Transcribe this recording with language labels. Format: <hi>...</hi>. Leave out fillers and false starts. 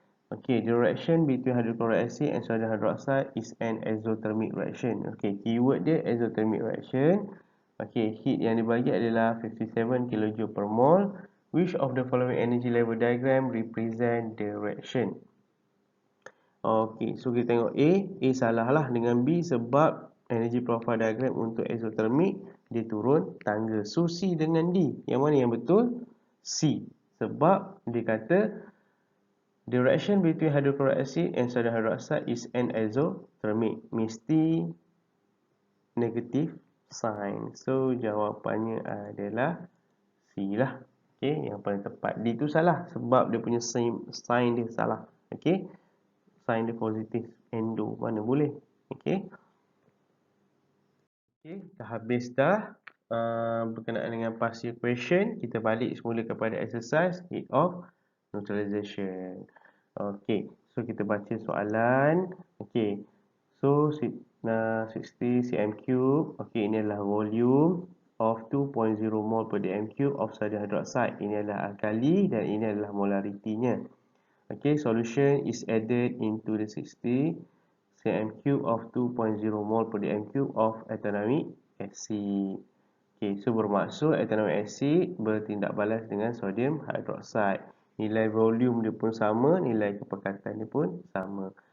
<en>Okey, the reaction between hydrochloric acid and sodium hydroxide is an exothermic reaction.</en> <ms>Okey, keyword dia exothermic reaction. Okey, heat yang dibagi adalah 57 kJ per mol.</ms> <en>Which of the following energy level diagram represent the reaction?</en> <ms>Okey, so kita tengok A salah lah dengan B sebab energy profile diagram untuk exothermic dia turun tangga. So C dengan D, yang mana yang betul? C. Sebab dia kata</ms> <en>The reaction between hydrochloric acid and sodium hydroxide is anisothermic.</en> <ms>Mesti negative sign. So jawapannya adalah C lah. Okey, yang paling tepat. D tu salah sebab dia punya sign dia salah. Okey. Sign dia positif. Endo mana boleh. Okey. Okey, dah habis dah berkenaan dengan past year question. Kita balik semula kepada exercise heat of neutralization. Okey, so kita baca soalan. Okey, so 60 cm cube.</ms> <en>Okey,</en> <ms>ini adalah</ms> <en>volume of 2.0 mol per dm cube of sodium hydroxide.</en> <ms>Ini adalah alkali dan ini adalah molaritinya.</ms> <en>Okey, solution is added into the 60 cm cube of 2.0 mol per dm cube of ethanoic acid.</en> <ms>Okey, so bermaksud ethanoic acid bertindak balas dengan sodium hydroxide. Nilai volume dia pun sama, nilai kepekatan dia pun sama.</ms>